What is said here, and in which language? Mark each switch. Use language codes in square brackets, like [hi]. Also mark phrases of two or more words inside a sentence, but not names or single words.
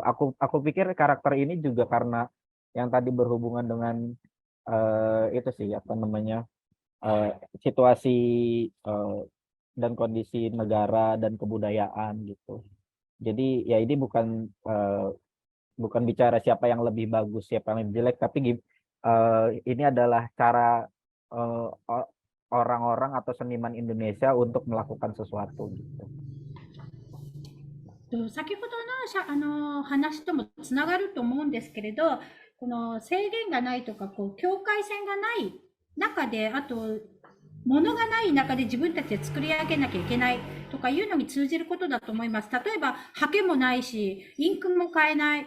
[id] Aku pikir karakter ini juga karena yang tadi berhubungan dengan itu sih apa namanya situasi dan kondisi negara dan kebudayaan gitu. Jadi ya ini bukan bicara siapa yang lebih bagus, siapa yang lebih jelek, tapi ini adalah cara orang-orang atau seniman Indonesia untuk melakukan sesuatu gitu. [ja] 先ほどの話ともつながると思うんですけれど、この制限がないとか、こう境界線がない中で、あと物がない中で自分たちで作り上げなきゃいけないとかいうのに通じることだと思います。例えば、ハケもないし、インクも買えない。